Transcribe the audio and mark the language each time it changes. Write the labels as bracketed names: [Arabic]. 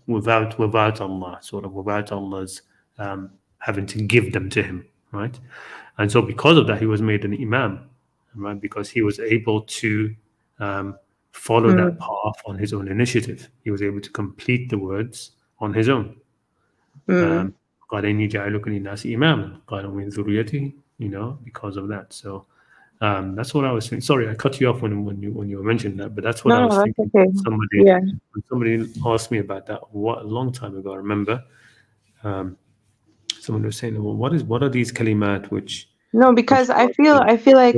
[English] Without Allah, sort of without Allah's having to give them to him, right? And so because of that, he was made an imam, right? Because he was able to follow that path on his own initiative. He was able to complete the words on his own. [Arabic] قال إني جاعلك للناس إماما قال ومن ذريتي, [English] because of that. So that's what I was thinking. Sorry, I cut you off when you were mentioning that, but that's what I was thinking. Okay. When somebody asked me about that a long time ago, I remember someone was saying, well, what are these kalimat which... No, because I feel like